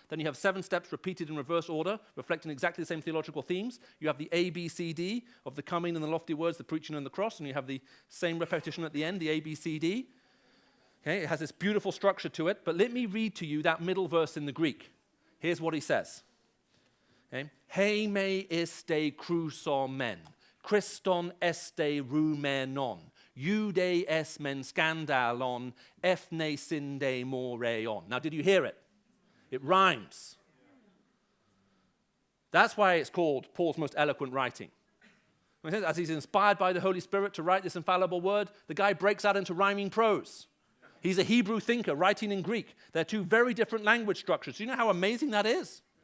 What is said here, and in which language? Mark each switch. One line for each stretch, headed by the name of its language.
English: Then you have 7 steps repeated in reverse order, reflecting exactly the same theological themes. You have the A, B, C, D of the coming and the lofty words, the preaching and the cross, and you have the same repetition at the end, the A, B, C, D. Okay, it has this beautiful structure to it, but let me read to you that middle verse in the Greek. Here's what he says. Okay?
Greek: ήμεῖς κηρύσσομεν, Χριστὸν ἐσταυρωμένον, Ἰουδαίοις μεν σκάνδαλον, ἔθνεσιν μωρίαν.
English: Now, did you hear it? It rhymes. That's why it's called Paul's most eloquent writing. As he's inspired by the Holy Spirit to write this infallible word, the guy breaks out into rhyming prose. He's a Hebrew thinker writing in Greek. They're 2 very different language structures. Do you know how amazing that is?